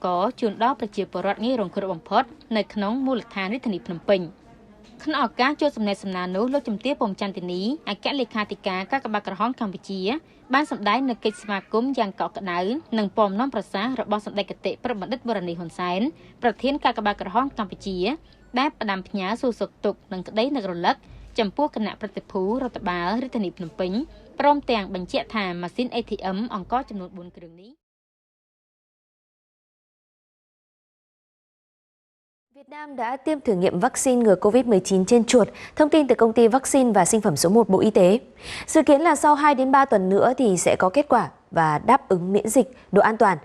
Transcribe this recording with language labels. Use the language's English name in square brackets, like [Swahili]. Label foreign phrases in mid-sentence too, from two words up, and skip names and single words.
[Khmer] រជូនដល់ប្រជាពលរដ្ឋងាយរងគ្រោះបំផុតនៅក្នុងមូលដ្ឋានរាជធានីភ្នំពេញក្នុងឱកាសចូលសំណេះសំណាលនោះលោកជំទាវពុំចន្ទនីអគ្គលេខាធិការកាកបាទក្រហមកម្ពុជាបានសម្ដែងនៅកិច្ចស្វាគមន៍យ៉ាងកក់ក្ដៅនិងពំនាំប្រសាសន៍របស់សម្ដេចគតិប្របបណ្ឌិតបូរនីហ៊ុនសែនប្រធានកាកបាទក្រហមកម្ពុជាដែលផ្ដាំផ្ញើសួរសុខទុក្ខនិងក្តីនឹករលឹកចំពោះគណៈប្រតិភូរដ្ឋបាលរាជធានីភ្នំពេញព្រមទាំងបញ្ជាក់ថាម៉ាស៊ីន ATM អង្គរចំនួន4គ្រឿងនេះ [Vietnamese] Việt Nam đã tiêm thử nghiệm vaccine ngừa COVID-19 trên chuột, thông tin từ công ty vaccine và sinh phẩm số 1 Bộ Y tế. Dự kiến là sau 2 đến 3 tuần nữa thì sẽ có kết quả và đáp ứng miễn dịch, độ an toàn.